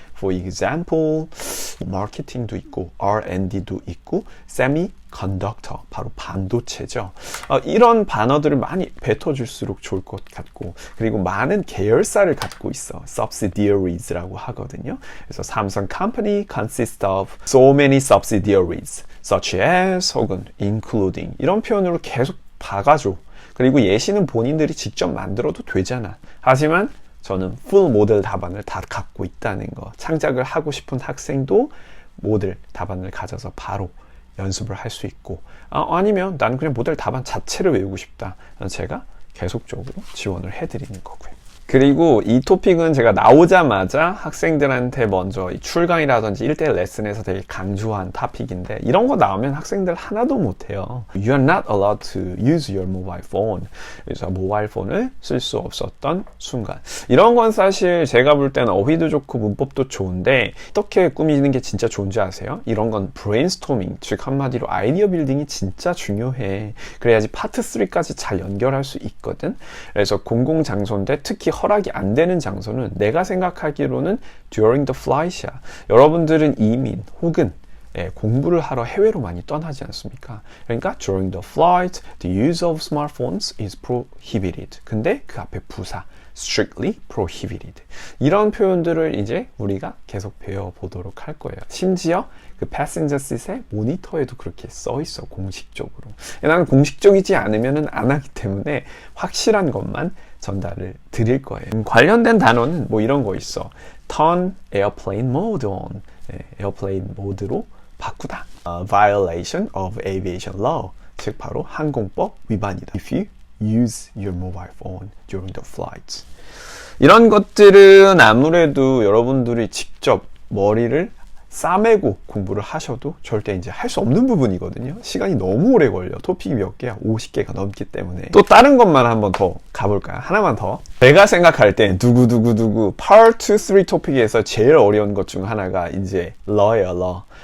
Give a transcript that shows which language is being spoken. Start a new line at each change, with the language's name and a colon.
Korean: For example, 마케팅도 있고, R&D도 있고, semiconductor, 바로 반도체죠. 이런 단어들을 많이 뱉어줄수록 좋을 것 같고, 그리고 많은 계열사를 갖고 있어. subsidiaries라고 하거든요.
English: 그래서 삼성 company consists of so many subsidiaries, such as 혹은 including 이런 표현으로 계속 박아줘.
Korean: 그리고 예시는 본인들이 직접 만들어도 되잖아. 하지만 저는 풀 모델 답안을 다 갖고 있다는 거. 창작을 하고 싶은 학생도 모델 답안을 가져서 바로 연습을 할 수 있고 아니면 나는 그냥 모델 답안 자체를 외우고 싶다. 제가 계속적으로 지원을 해드리는 거고요. 그리고 이 토픽은 제가 나오자마자 학생들한테 먼저 출강이라든지 1대1 레슨에서 되게 강조한 토픽인데 이런 거 나오면 학생들 하나도 못해요.
English: You are not allowed to use your mobile phone.
Korean: 그래서 모바일 폰을 쓸 수 없었던 순간. 이런 건 사실 제가 볼 때는 어휘도 좋고 문법도 좋은데 어떻게 꾸미는 게 진짜 좋은지 아세요? 이런 건 브레인스토밍, 즉 한마디로 아이디어 빌딩이 진짜 중요해. 그래야지 파트 3까지 잘 연결할 수 있거든. 그래서 공공장소인데 특히 허락이 안 되는 장소는 내가 생각하기로는 during the flight 이야. 여러분들은 이민 혹은 공부를 하러 해외로 많이 떠나지 않습니까?
English: 그러니까 during the flight, the use of smartphones is prohibited.
Korean: 근데 그 앞에 부사 strictly prohibited. 이런 표현들을 이제 우리가 계속 배워보도록 할 거예요. 심지어 그 passenger seat의 모니터에도 그렇게 써 있어, 공식적으로. 나는 공식적이지 않으면 안 하기 때문에 확실한 것만 전달을 드릴 거예요. 관련된 단어는 뭐 이런 거 있어.
English: turn airplane mode on.
Korean: 에어플레인 모드로 바꾸다.
English: violation of aviation law.
Korean: 즉 바로 항공법 위반이다.
English: If you use your mobile phone during the flights.
Korean: 이런 것들은 아무래도 여러분들이 직접 머리를 싸매고 공부를 하셔도 절대 이제 할 수 없는 부분이거든요. 시간이 너무 오래 걸려. 토픽이 몇 개야? 50개가 넘기 때문에. 또 다른 것만 한번 더 가볼까요? 하나만 더. 제가 생각할 땐 두구두구두구 Part 2, 3 토픽에서 제일 어려운 것 중 하나가 이제 law예요, law.